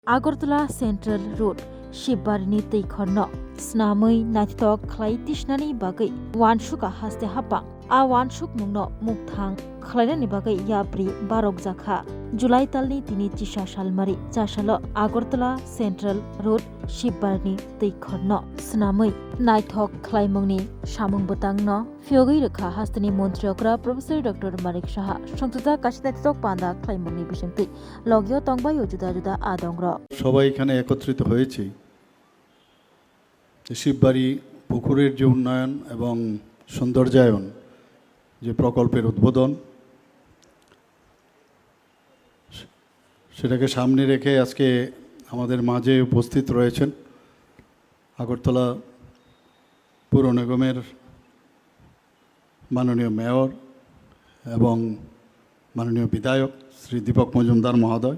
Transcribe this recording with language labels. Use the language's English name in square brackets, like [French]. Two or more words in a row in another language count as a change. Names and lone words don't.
[Kok Borok] Agartala Central Road, Shibarni Teikhorno, Snamui Naitok Klai Tishnani Bagai, Wanshuka Haste Hapa, A Wanshuk Mungno Mukthang, Khlainani Bagai Yabri Barok Zakha, July Talni Tini Chisha Shalmari, Chashalo, Agartala Central Road, Shibarni Teikhorno, Snamui Naitok Klai Mungni, Shamung Butangno, Fiogi Rekha Hastani Montriokra, Professor Dr. Marik Shaha, Shuntuta Kashnetok Panda Klai Mungni Bishanti, Logio Tongbayo Juda Juda Adongra. [Bangla] সবাই এখানে একত্রিত হয়েছি শিববাড়ি পুকুরের যে উন্নয়ন এবং সৌন্দর্যায়ন যে প্রকল্পের উদ্বোধন সেটাকে সামনে রেখে আজকে আমাদের মাঝে উপস্থিত রয়েছেন আগরতলা পৌর নিগমের মাননীয় মেয়র এবং মাননীয় বিধায়ক শ্রী দীপক মজুমদার মহোদয়।